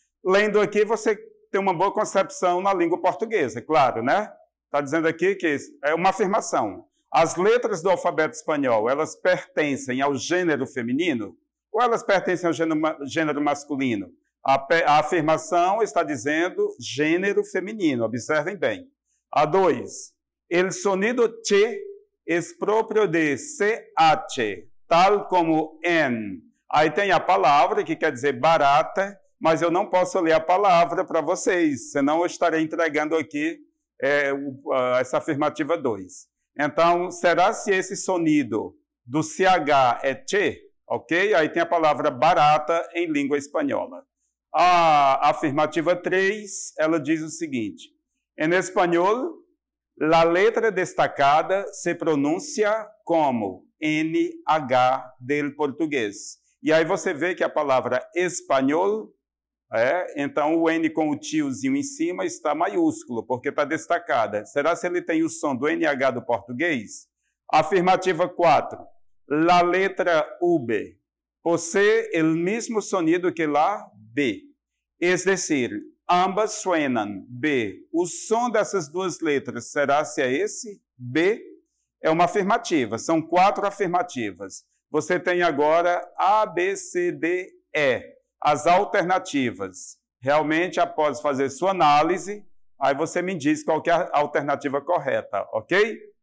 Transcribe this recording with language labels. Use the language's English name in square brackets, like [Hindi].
[Portuguese] Lendo aqui, você tem uma boa concepção na língua portuguesa, claro, né? Está dizendo aqui que é uma afirmação. As letras do alfabeto espanhol, elas pertencem ao gênero feminino? Ou elas pertencem ao gênero masculino? A afirmação está dizendo gênero feminino, observem bem. [Spanish] A 2, el sonido che es propio de CH, tal como en. [Portuguese] Aí tem a palavra que quer dizer barata, mas eu não posso ler a palavra para vocês, senão eu estarei entregando aqui essa afirmativa 2. Então, será se esse sonido do CH é che? Ok? Aí tem a palavra barata em língua espanhola. A afirmativa 3, ela diz o seguinte. Em espanhol, [Spanish] la letra destacada se pronuncia como NH del português. [Portuguese] E aí você vê que a palavra espanhol, então o N com o tiozinho em cima está maiúsculo, porque está destacada. Será se ele tem o som do NH do português? Afirmativa 4. [Spanish] La letra V posee el mismo sonido que la B. Es decir, ambas suenan B. [Portuguese] O som dessas 2 letras, será se é esse? B? É uma afirmativa. São 4 afirmativas. Você tem agora A, B, C, D, E. As alternativas. Realmente, após fazer sua análise, aí você me diz qual que é a alternativa correta, ok?